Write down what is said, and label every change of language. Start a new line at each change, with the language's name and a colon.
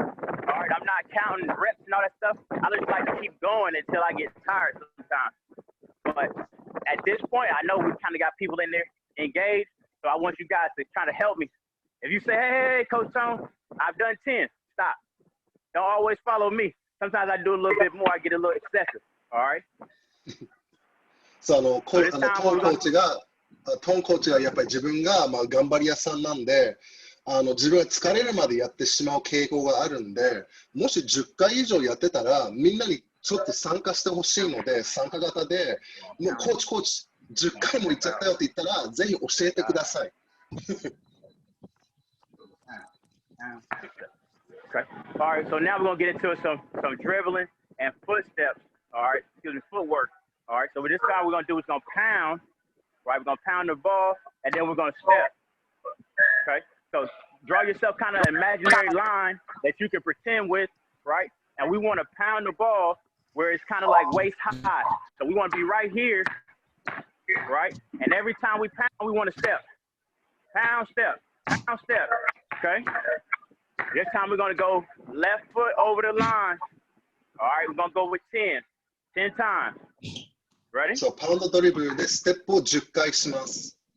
English: All right, I'm not counting reps and all that stuff. I just like to keep going until I get tired sometimes. But at this point, I know we kind of got people in there engaged, so I want you guys to kind of help me. If you say, hey, Coach Tone, I've done 10, stop. Don't always follow me. Sometimes I do a little bit more, I get a little excessive, all right?
Japanese: そう、トーンコーチがやっぱり自分が頑張り屋さんなんで、自分が疲れるまでやってしまう傾向があるんで、もし10回以上やってたら、みんなにちょっと参加してほしいので、参加型で、もうコーチ、10回も行っちゃったよって言ったら、ぜひ教えてください。
English: Okay. All right, so now we're going to get into some dribbling and footsteps. All right, excuse me, footwork. All right, so this time we're going to do is going to pound, right? We're going to pound the ball, and then we're going to step. Okay, so draw yourself kind of an imaginary line that you can pretend with, right? And we want to pound the ball where it's kind of like waist high. So we want to be right here, right? And every time we pound, we want to step. Pound, step, pound, step, okay? This time we're going to go left foot over the line. All right, we're going to go with 10 times. Ready?
Japanese: そう、パウンドドリブルでステップを10回します。